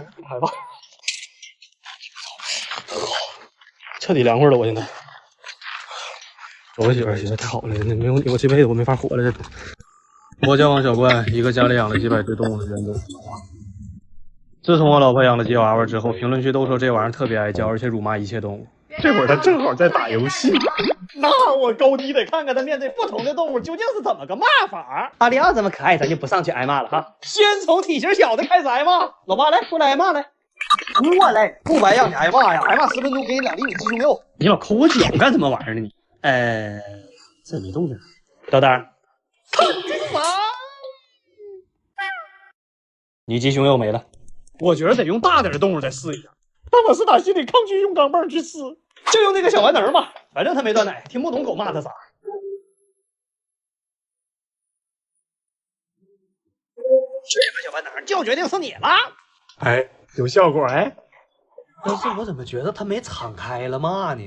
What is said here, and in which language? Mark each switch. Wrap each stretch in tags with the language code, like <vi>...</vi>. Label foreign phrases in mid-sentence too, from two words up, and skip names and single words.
<zh>拍吧。彻底凉快了，我现在。走吧，媳妇儿，媳妇儿太好了，那没有你，我这辈子我没法活了。我叫王小怪，一个家里养了几百只动物的人种。自从我老婆养了吉娃娃之后，评論區都說這玩意兒特別愛叫，而且辱罵一切動物。這會兒他正好在打遊戲，那我高低得看看他面對不同的動物究竟是怎麼個罵法。阿里奧這麼可愛，咱就不上去挨罵了哈。先從體型小的開始挨罵。老爸來，過來挨罵來。過來，不白讓你挨罵呀！挨罵10分鐘給你2厘米雞胸肉。你老摳我腳幹什麼玩意兒呢你？這沒動靜。豆豆，看幹嘛？你雞胸肉沒了。我覺得得用大點的動物再試一下。但我是打心裡抗拒用鋼镚去試，就用那個小玩能吧，反正他沒斷奶，聽不懂狗罵他啥。這個小玩能就決定是你了。哎，有效果哎。但是我怎麼覺得他沒敞開了罵呢？</zh>